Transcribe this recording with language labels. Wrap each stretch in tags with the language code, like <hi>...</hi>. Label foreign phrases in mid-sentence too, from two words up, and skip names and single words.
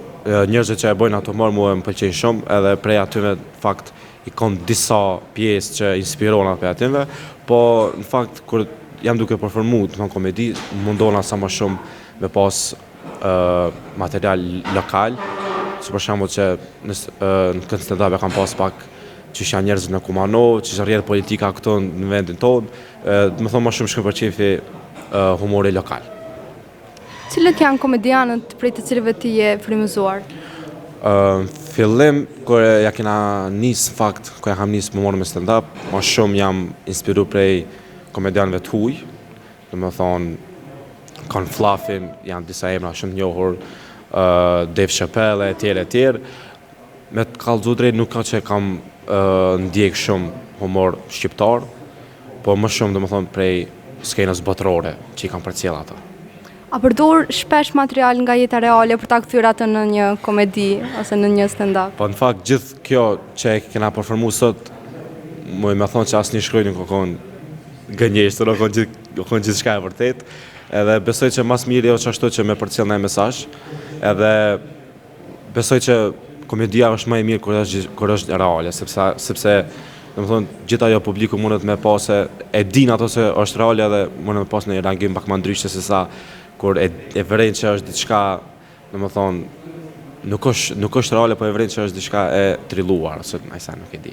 <sq>njerëzit që e bojnë atë humor mua më pëlqejnë shumë, edhe prej atyve në fakt i kam disa pjesë që inspirohen prej atyve, po në fakt kur jam duke performu në komedi, mundona sa më shumë me pas material lokal, si për shembull që në këtë stand-up e kam pas pak që janë njerëz në Kumanov, që rrjedh politika këtu në vendin tonë, më thonë më shumë shkoj për çefi humori lokal. Cilët janë komedianët prej të cilëve ti je frymëzuar? Fillim kur ja kena nis fakt, kur ja kam nis më morë me stand-up, më shumë jam inspiruar prej komedianëve të huaj, domethënë kanë Fluffin, janë disa emra shumë të njohur, Dave Chappelle, etj. Me të kallëzu drejt nuk ka që kam ndjek shumë humor shqiptar, po më shumë domethënë prej skenës botërore që i kam përcjell ata. A përdor shpesh material nga jeta reale për ta kthyer atë në një komedi ose në një stand-up? Po në fakt gjithë kjo që e kena performu sot, më thonë që asnjë shkruaj nuk ka gënjeshtër, nuk ka gjithçka e vërtet, edhe besoj që mas mirë jo çashtu që me përcjell ndaj mesazh, edhe besoj që komedia është më e mirë kur është reale, sepse domethënë gjithë ajo publiku mundet me pas e din ato se është reale edhe mundet me pas një reagim pak më ndryshe se sa kur e vren që është diçka, domethënë nuk është reale, po e vren që është diçka e trilluar, ose ajsa nuk e di.</sq>